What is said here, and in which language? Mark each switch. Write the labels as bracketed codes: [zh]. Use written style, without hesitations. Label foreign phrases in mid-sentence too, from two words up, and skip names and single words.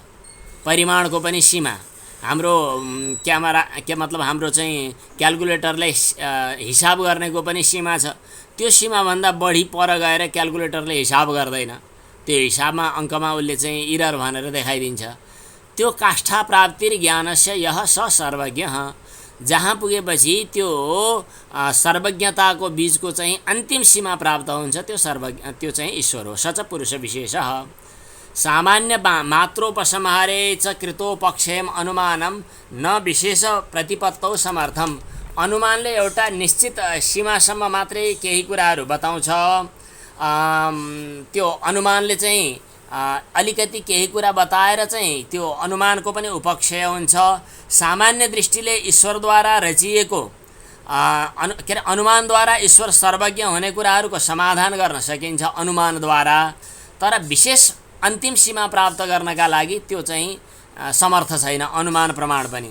[ne] परिमाणको पनि सीमा, हाम्रो हाम्रो चाहिँ क्याल्कुलेटरले हिसाब गर्नेको पनि सीमा छ। त्यो सीमाभन्दा बढी पर गएर क्याल्कुलेटरले हिसाब गर्दैन, त्यो हिसाबमा अङ्कमा उसले चाहिँ इरर भनेर देखाइदिन्छ। [sa] त्यो काष्ठा प्राप्तिर ज्ञानस्य यह स सर्वज्ञ, [ne] जहाँ पुगेपछि त्यो सर्वज्ञताको बीजको चाहिँ अन्तिम सीमा प्राप्त हुन्छ त्यो चाहिँ ईश्वर हो। [sa] स च पुरुष विशेषः। सामान्य मात्रोपसंहारे च कृतोपक्षेम अनुमानम न विशेष प्रतिपत्तौ समर्थम। [ne] अनुमानले एउटा निश्चित सीमासम्म मात्रै केही कुराहरू बताउँछ। त्यो अनुमानले चाहिँ अलिकति केही कुरा बताएर चाहिँ त्यो अनुमानको पनि उपक्षय हुन्छ। सामान्य दृष्टिले ईश्वरद्वारा रचिएको अनुमानद्वारा ईश्वर सर्वज्ञ हुने कुराहरूको समाधान गर्न सकिन्छ अनुमानद्वारा, तर विशेष अन्तिम सीमा प्राप्त गर्नका लागि त्यो चाहिँ समर्थ छैन अनुमान प्रमाण पनि।